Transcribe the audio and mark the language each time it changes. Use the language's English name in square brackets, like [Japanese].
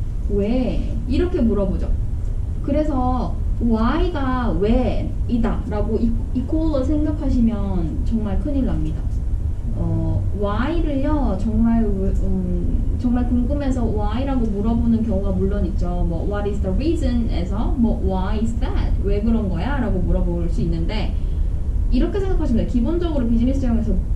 [Korean] 왜? 이렇게 물어보죠. 그래서 why가 왜이다 라고 이퀄로 생각하시면 정말 큰일 납니다. why를요 정말 궁금해서 why라고 물어보는 경우가 물론 있죠. [English] what is the reason에서 why is that? [Korean] 왜 그런 거야? 라고 물어볼 수 있는데 이렇게 생각하시면 돼요. 기본적으로 비즈니스형에서